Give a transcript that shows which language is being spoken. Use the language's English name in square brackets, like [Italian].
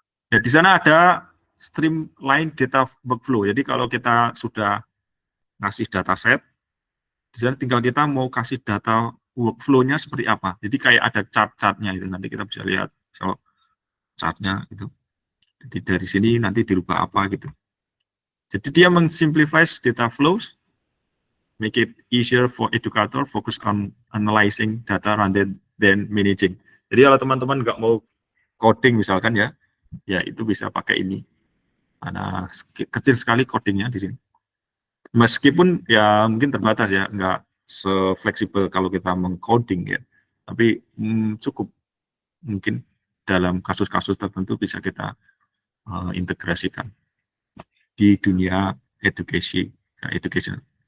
[Indonesian] Ya, di sana ada [English] streamline data workflow. [Indonesian] Jadi kalau kita sudah ngasih dataset, di sana tinggal kita mau kasih data workflow-nya seperti apa. Jadi kayak ada chart-chartnya itu, nanti kita bisa lihat kalau chartnya itu. Jadi dari sini nanti dirubah apa gitu. Jadi dia mengsimplify [English] data flows, make it easier for educator focus on analyzing data rather than managing. [Indonesian] Jadi kalau teman-teman nggak mau coding misalkan ya itu bisa pakai ini. Karena kecil sekali codingnya di sini. Meskipun ya mungkin terbatas ya, nggak se-fleksibel kalau kita mengcoding ya. Tapi cukup mungkin dalam kasus-kasus tertentu bisa kita integrasikan di dunia education.